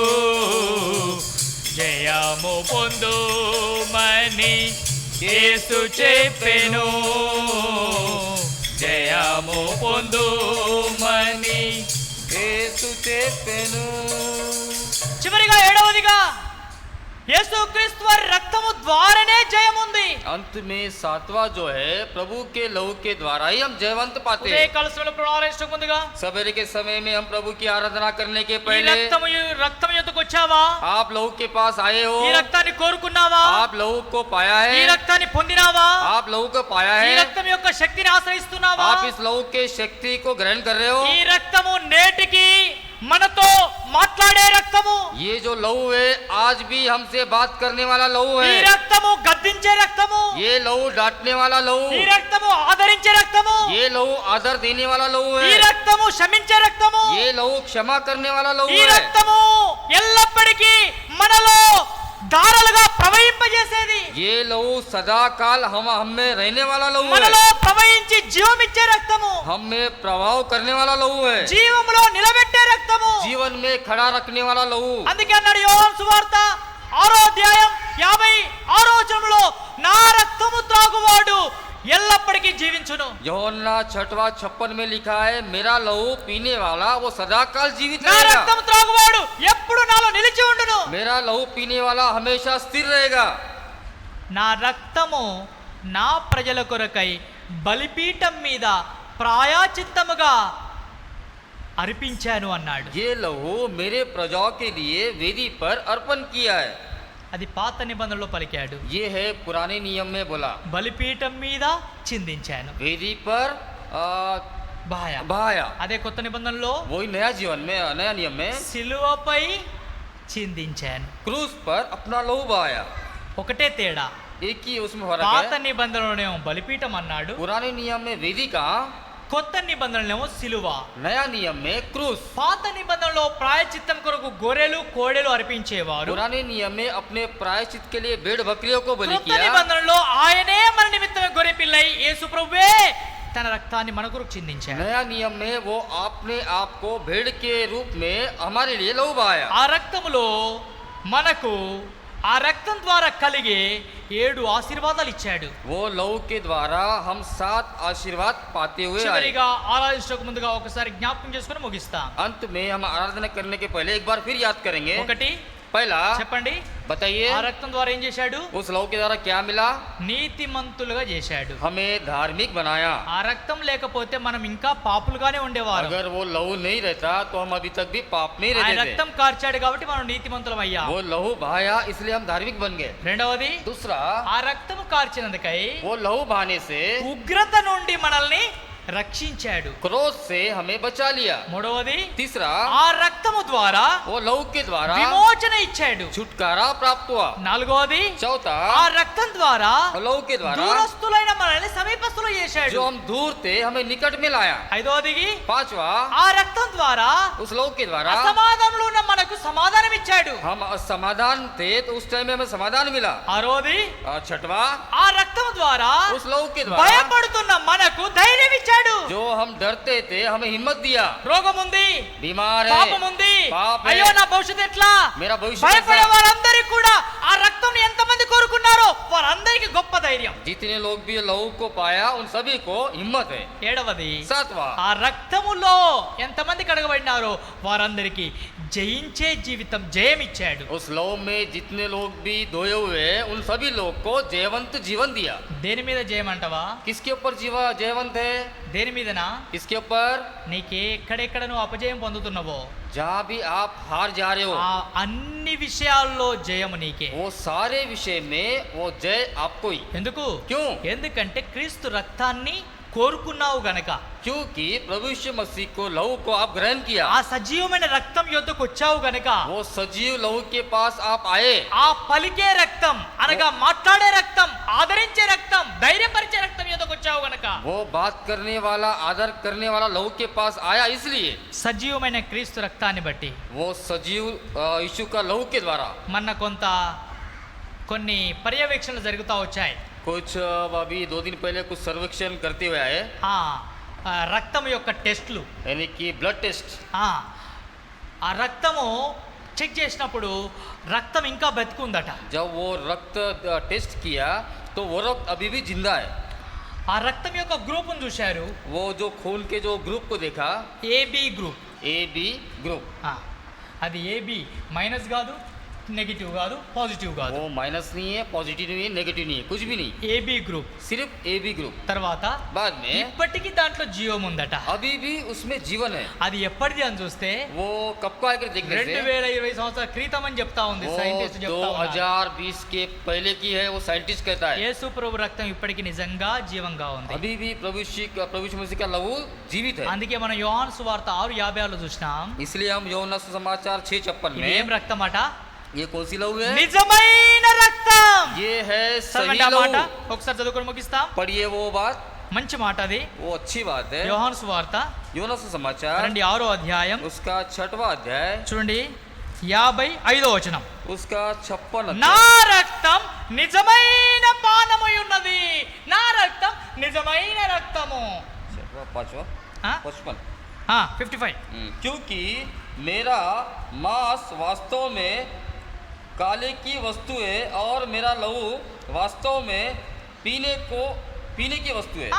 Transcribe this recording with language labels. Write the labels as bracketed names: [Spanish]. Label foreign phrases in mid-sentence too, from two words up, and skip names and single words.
[Telugu] జయము పొందుమని యేసు చెప్పెను. జయము పొందుమని. యేసు చెప్పెను. చివరిగా ఏడవదిగా యేసుక్రీస్తు వారి రక్తము ద్వారానే జయముంది. [Hindi] अंत में सातवां जो है प्रभु के लहू के द्वारा ही हम जयवंत पाते [Telugu] ఉదయ [Hindi] हैं. [Telugu] కలశంలో ప్రారంభించక ముందుగా [Hindi] सवेरे के समय में हम प्रभु की आराधना करने के [Telugu] ఈ [Hindi] पहले [Telugu] రక్తం యొద్దకు వచ్చావా? [Hindi] आप लहू के पास आए हो. [Telugu] ఈ రక్తాన్ని కోరుకున్నావా? [Hindi] आप लहू को पाया [Telugu] ఈ [Hindi] है. [Telugu] రక్తాన్ని పొందినావా? [Hindi] आप लहू को पाया [Telugu] ఈ [Hindi] है. [Telugu] రక్తం యొక్క శక్తిని ఆశ్రయిస్తున్నావా? [Hindi] आप इस लहू के शक्ति को ग्रहण कर रहे हो. [Telugu] ఈ రక్తము నేటికి మనతో మాట్లాడే రక్తము. [Hindi] ये जो लहू है आज भी हमसे बात करने वाला लहू [Telugu] ఈ [Hindi] है. [Telugu] రక్తము గద్దించే రక్తము. [Hindi] ये लहू डांटने वाला लहू. [Telugu] ఈ రక్తము ఆదరించే రక్తము. [Hindi] ये लहू आदर देने वाला लहू [Telugu] ఈ [Hindi] है. [Telugu] రక్తము క్షమించే రక్తము. [Hindi] ये लहू क्षमा करने वाला लहू [Telugu] ఈ [Hindi] है. [Telugu] రక్తము ఎల్లప్పటికీ మనలో ధారలుగా ప్రవహింపజేసేది. [Hindi] ये लहू सदा काल हम में रहने वाला लहू है. [Telugu] మనలో ప్రవహించి జీవమిచ్చే రక్తము. [Hindi] हम में प्रभाव करने वाला लहू है. [Telugu] జీవములో నిలబెట్టే రక్తము. [Hindi] जीवन में खड़ा रखने वाला लहू. [Telugu] అందుకే అన్నాడు యోహాను సువార్త 6వ అధ్యాయం 56వ వచనంలో, నా రక్తము త్రాగువాడు ఎల్లప్పటికీ జీవించును. [Hindi] यूहन्ना 6:56 में लिखा है, मेरा लहू पीने वाला वो सदाकाल जीवित [Telugu] నా [Hindi] रहेगा. [Telugu] రక్తము త్రాగువాడు ఎప్పుడు నాలో నిలిచి ఉండును. [Hindi] मेरा लहू पीने वाला हमेशा स्थिर रहेगा. [Telugu] నా రక్తము నా ప్రజల కొరకై బలిపీఠం మీద ప్రాయశ్చిత్తముగా అర్పించాను అన్నాడు. [Hindi] ये लहू मेरे प्रजाओं के लिए वेदी पर अर्पण किया है. [Telugu] అది పాత నిబంధనలో పలికాడు. [Hindi] ये है पुराने नियम में बोला. [Telugu] బలిపీఠం మీద చిందించాను. [Hindi] वेदी पर बहाया। [Telugu] అదే కొత్త నిబంధనలో [Hindi] वही नया जीवन में, नया नियम में [Telugu] సిలువపై చిందించాను. [Hindi] क्रूस पर अपना लहू बहाया। [Telugu] ఒకటే తేడా, [Hindi] एक ही उसमें फर्क [Telugu] పాత [Hindi] है। [Telugu] నిబంధనలోనేమో బలిపీఠం అన్నాడు, [Hindi] पुराने नियम में वेदी का, [Telugu] కొత్త నిబంధనలేమో సిలువ. [Hindi] नया नियम में क्रूस। [Telugu] పాత నిబంధనలో ప్రాయచిత్తం కొరకు గొర్రెలు కోడెలు అర్పించేవారు, [Hindi] पुराने नियम में अपने प्रायश्चित के लिए भेड़ बकरियों को बलि [Telugu] కొత్త [Hindi] किया। [Telugu] నిబంధనలో ఆయనే మన నిమిత్తమే గొర్రె పిల్లై యేసు ప్రభువే తన రక్తాన్ని మన కొరకు చిందించాడు. [Hindi] नया नियम में वो अपने आप को भेड़ के रूप में हमारे लिए लहू बहाया। [Telugu] ఆ రక్తములో మనకు ఆ రక్తం ద్వారా కలిగే 7 ఆశీర్వాదాలు ఇచ్చాడు. [Hindi] वो लहू के द्वारा हम 7 आशीर्वाद पाते हुए आए। [Telugu] చివరిగా ఆరాధించక ముందుగా ఒకసారి జ్ఞాపకం చేసుకుని ముగిస్తాం. [Hindi] अंत में हम आराधना करने के पहले एक बार फिर याद करेंगे। [Telugu] ఒకటి [Hindi] पहला [Telugu] చెప్పండి, [Hindi] बताइए, [Telugu] ఆ రక్తం ద్వారా ఏం చేశాడు? [Hindi] उस लहू के द्वारा क्या मिला? [Telugu] నీతిమంతులుగా చేశాడు. [Hindi] हमें धार्मिक बनाया। [Telugu] ఆ రక్తం లేకపోతే మనం ఇంకా పాపులుగానే ఉండేవారు. [Hindi] अगर वो लहू नहीं रहता तो हम अभी तक भी पाप में ही [Telugu] ఆయన [Hindi] रहते थे। [Telugu] రక్తం కార్చాడు కాబట్టి మనం నీతిమంతులం అయ్యాం. [Hindi] वो लहू बहाया इसलिए हम धार्मिक बन गए। [Telugu] రెండవది, [Hindi] दूसरा, [Telugu] ఆ రక్తము కార్చినందుకై [Hindi] वो लहू बहाने से [Telugu] ఉగ్రత నుండి మనల్ని రక్షించాడు. [Hindi] क्रोध से हमें बचा लिया। [Telugu] మూడవది, [Hindi] तीसरा, [Telugu] ఆ రక్తము ద్వారా [Hindi] वो लहू के द्वारा [Telugu] విమోచన ఇచ్చాడు. [Hindi] छुटकारा प्राप्त हुआ। [Telugu] నాలుగవది, [Hindi] चौथा, [Telugu] ఆ రక్తం ద్వారా [Hindi] लहू के द्वारा [Telugu] దూరస్తులైన మనల్ని సమీపస్తులు చేశాడు. [Hindi] जो हम दूर थे हमें निकट में लाया। [Telugu] ఐదవది, [Hindi] पांचवा, [Telugu] ఆ రక్తం ద్వారా [Hindi] उस लहू के द्वारा [Telugu] అసమాధానంలో ఉన్న మనకు సమాధానం ఇచ్చాడు. [Hindi] हम असमाधान थे तो उस टाइम में हमें समाधान मिला। [Telugu] ఆరోది, [Hindi] और छठवा, [Telugu] ఆ రక్తం ద్వారా [Hindi] उस लहू के द्वारा [Telugu] భయపడుతున్న మనకు ధైర్యం ఇచ్చాడు. [Hindi] जो हम डरते थे हमें हिम्मत दिया। [Telugu] రోగం ఉంది, [Hindi] बीमार है, [Telugu] పాపం ఉంది, [Hindi] पाप है, [Telugu] అయ్యో నా భవిష్యత్తు ఎట్లా, [Hindi] मेरा भविष्य [Telugu] భయపడే [Hindi] कैसा? [Telugu] వారందరికీ కూడా ఆ రక్తం ఎంతమంది కోరుకున్నారో వారందరికీ గొప్ప ధైర్యం. [Hindi] जितने लोग भी लहू को पाया उन सभी को हिम्मत है। [Telugu] ఏడవది, [Hindi] सातवां, [Telugu] ఆ రక్తములో ఎంతమంది కడగబడినారో వారందరికీ జయించే జీవితం జయమిచ్చాడు. [Hindi] उस लहू में जितने लोग भी धोए हुए हैं उन सभी लोग को जयवंत जीवन दिया। [Telugu] దేని మీద జయమంటవా? [Hindi] किसके ऊपर जयवंत है? [Telugu] దేని మీదనా? [Hindi] किसके ऊपर? [Telugu] నీకే ఎక్కడెక్కడ నువ్వు అపజయం పొందుతున్నావో [Hindi] जहाँ भी आप हार जा रहे हो [Telugu] ఆ అన్ని విషయాల్లో జయము నీకే. [Hindi] वो सारे विषय में वो जय आपको ही। [Telugu] ఎందుకు? [Hindi] क्यों? [Telugu] ఎందుకంటే క్రీస్తు రక్తాన్ని కోరుకున్నావు గనక. [Hindi] क्योंकि प्रभु यीशु मसीह को लहू को आप ग्रहण किया। [Telugu] ఆ సజీవమైన రక్తం యొద్దకు వచ్చావు గనక, [Hindi] वो सजीव लहू के पास आप आए। [Telugu] ఆ పలికే రక్తం అనగా మాట్లాడే రక్తం, ఆదరించే రక్తం, ధైర్యపరిచే రక్తం యొద్దకు వచ్చావు గనక [Hindi] वो बात करने वाला, आदर करने वाला लहू के पास आया। इसलिए [Telugu] సజీవమైన క్రీస్తు రక్తాన్ని బట్టి [Hindi] वो సజీव यीशु का लहू के द्वारा [Telugu] మన కొన్ని పర్యవేక్షణలు జరుగుతూ వచ్చాయి. [Hindi] कुछ अभी 2 दिन पहले कुछ सर्वेक्षण करते हुए आए, [Telugu] ఆ రక్తం యొక్క టెస్ట్లు, [Hindi] यानी कि [English] blood test. [Telugu] ఆ రక్తము చెక్ చేసినప్పుడు రక్తం ఇంకా బతికుందట. [Hindi] जब वो रक्त टेस्ट किया तो वो रक्त अभी भी जिंदा है। [Telugu] ఆ రక్తం యొక్క గ్రూప్ను చూశారు, [Hindi] वो जो खून के जो ग्रुप को देखा, [English] AB group. AB group, [Telugu] అది [English] AB minus [Telugu] కాదు, నెగిటివ్ కాదు, పాజిటివ్ కాదు. [Hindi] वो माइनस नहीं है, पॉजिटिव नहीं है, नेगेटिव नहीं है, कुछ भी नहीं, [English] AB group. [Hindi] सिर्फ [English] AB group. [Telugu] తర్వాత [Hindi] बाद में [Telugu] ఇప్పటికీ దాంట్లో జీవం ఉందట. [Hindi] अभी भी उसमें जीवन है। [Telugu] అది ఎప్పటిది అని చూస్తే [Hindi] वो कब को आकर देखने से [Telugu] 2020 సంవత్సరాల క్రితం అని చెప్తా ఉంది [Hindi] वो [Telugu] సైంటిస్ట్ చెప్తా ఉన్నారు. [Hindi] 2020 के पहले की है, वो साइंटिस्ट कहता है। [Telugu] యేసు ప్రభు రక్తం ఇప్పటికి నిజంగా జీవంగా ఉంది. [Hindi] अभी भी प्रभु यीशु मसीह का लहू जीवित है। [Telugu] అందుకే మనం యోహాను సువార్త 6:56 చూసినాం. [Hindi] इसलिए हम यूहन्ना सुसमाचार 6:56 [Telugu] ఇది ఏం [Hindi] में, [Telugu] రక్తం అట? [Hindi] ये कौन सी लहू है? [Telugu] నిజమైన రక్తం. [Hindi] ये है सही [Telugu] చదవండి ఆ మాట, [Hindi] लहू। [Telugu] ఒకసారి చదువుకొని ముగిస్తాం. [Hindi] पढ़िए वो बात, [Telugu] మంచి మాట అది. [Hindi] वो अच्छी बात है। [Telugu] యోహాను సువార్త [Hindi] यूहन्ना सुसमाचार [Telugu] 6వ అధ్యాయం [Hindi] उसका 6वां अध्याय [Telugu] చూడండి, 55వ వచనం. [Hindi] उसका 56 [Telugu] నా [Hindi] अध्याय। [Telugu] రక్తం నిజమైన పానమై ఉన్నది, నా రక్తం నిజమైన రక్తము. [Hindi] 5वां ఆ? 55। 55. क्योंकि मेरा मांस वास्तव में काले की वस्तु है और मेरा लहू वास्तव में पीने की वस्तु है।